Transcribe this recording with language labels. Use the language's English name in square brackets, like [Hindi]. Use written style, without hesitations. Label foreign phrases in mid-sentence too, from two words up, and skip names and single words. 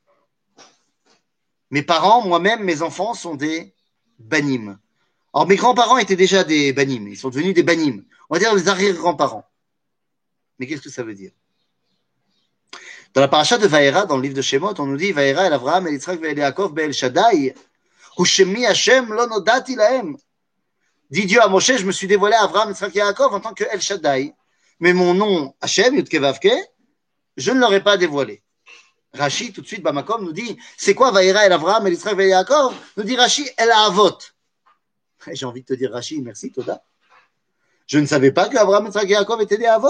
[French] Mes parents, moi-même, mes enfants sont des Banim. Alors, mes grands-parents étaient déjà des Banim. Ils sont devenus des Banim. On va dire les arrière-grands-parents. Mais qu'est-ce que ça veut dire? Dans la paracha de Vaïra, dans le livre de Shemot, on nous dit [Hebrew] וארא אל אברהם, אל יצחק, אל יעקב, באל שדי, ושמי השם לא נודעתי להם. [French] Dit Dieu à Moshe, je me suis dévoilé à Avraham, Yitzhak et Yaakov en tant que El Shaddai. Mais mon nom, Hashem, Yudke Vavke, je ne l'aurais pas dévoilé. Rashi, tout de suite, Bamakom nous dit, c'est quoi [Hebrew] וארא אל אברהם, אל יצחק, אל יעקב? [French] Nous dit Rashi, [Hebrew] אל אבות. [French] J'ai envie de te dire Rashi, merci, Toda. Je ne savais pas que Avraham, Yitzhak et Yaakov étaient des Avot?